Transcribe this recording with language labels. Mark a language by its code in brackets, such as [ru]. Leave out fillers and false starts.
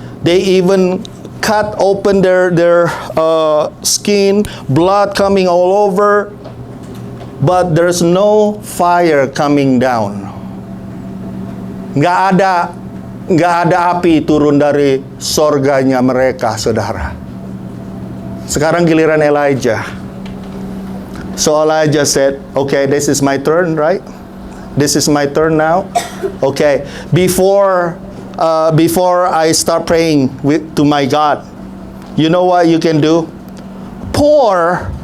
[en] They even cut open their skin, blood coming all over, but there's no fire coming down. [id] Nggak ada api turun dari sorganya mereka, saudara. Sekarang giliran Elijah. [en] So Elijah said, "Okay, this is my turn, right? This is my turn now. Okay, before I start praying to my God, you know what you can do? Pour